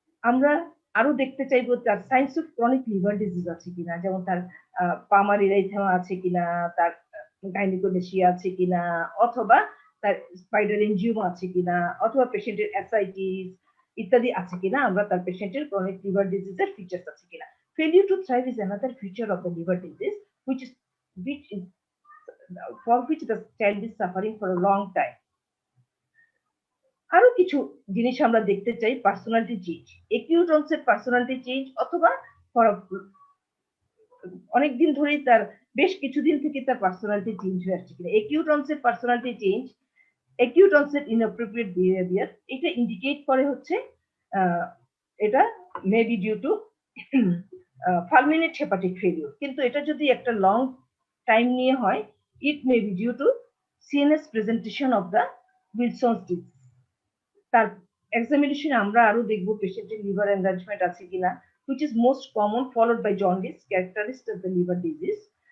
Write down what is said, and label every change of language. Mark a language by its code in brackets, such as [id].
[bn] আমরা আরো দেখতে চাইবো তার signs of chronic liver disease আছে কিনা, যেমন তার পামার ইরাইথেমা আছে কিনা, তার গাইনিকোমেশিয়া আছে কিনা, অথবা তার স্পাইডার এনজিওমা আছে কিনা, অথবা পেশেন্টের অ্যাসাইটিস ইত্যাদি আছে কিনা, আমরা তার পেশেন্টের ক্রনিক লিভার ডিজিজের ফিচার্স আছে কিনা। [en] Failure to thrive is another feature of the liver disease, which is for which the child is suffering for a long time. [bn] আরো কিছু জিনিস আমরা দেখতে চাই, personality change, acute onset personality change, অথবা অনেকদিন ধরেই তার বেশ কিছুদিন থেকে তার পার্সোনালিটি চেঞ্জ হয়ে আসছে কিনা। Acute onset personality change, acute onset inappropriate behaviour, এটা ইন্ডিকেট করে হচ্ছে এটা [en] maybe due to fulminant hepatic failure, [bn] কিন্তু এটা যদি একটা লং টাইম নিয়ে হয়, [en] It may be due to CNS presentation of the Wilson's disease. [bn] তার এক্সামিনেশনে আমরা আরো দেখব পেশেন্টের লিভার এনলার্জমেন্ট আছে কিনা, [en] which is most common, followed by jaundice, characteristic of the liver disease.